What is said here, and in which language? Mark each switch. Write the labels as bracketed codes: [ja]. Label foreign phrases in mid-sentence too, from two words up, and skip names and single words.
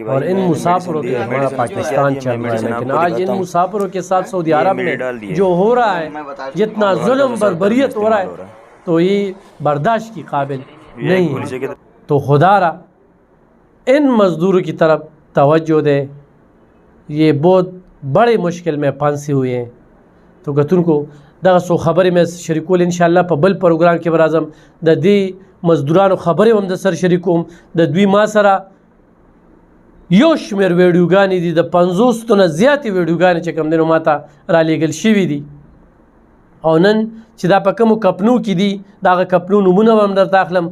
[ur] اور ان مسافروں کے ہمارا پاکستان چل رہا ہے، لیکن آج ان مسافروں کے ساتھ سعودی عرب میں جو ہو رہا ہے، جتنا ظلم بربریت ہو رہا ہے، تو یہ برداشت کی قابل نہیں ہے. تو خدا را ان مزدوروں کی طرف توجہ دے، یہ بہت بڑے مشکل میں پھنسے ہوئے ہیں. [ps] تو کتن کو دغه سو خبرې مې شریکول [ar] ان شاء الله [ps] په بل پروګرام کې به راځم. د دې مزدورانو خبرې هم د سر شریکوم. د دوی ما سره یو شمېر ویډیوګانې دي، د 50 نه زیاتې ویډیوګانې چې کوم دی نو ما ته رالیږل شوي دي، او نن چې دا په کومو کپنو کې دي د هغه کپنو نومونه به هم درته اخلم.